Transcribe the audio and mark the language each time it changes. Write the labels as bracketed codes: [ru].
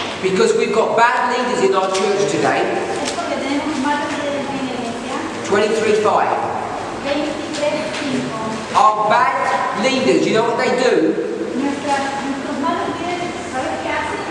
[en] because we've got bad leaders in our church today, [es] es porque tenemos malos líderes en la iglesia. [en] 23:5. [es] 23:5. [en] Our bad leaders, you know what they do? [es] Nuestros malos líderes, ¿sabes qué hacen?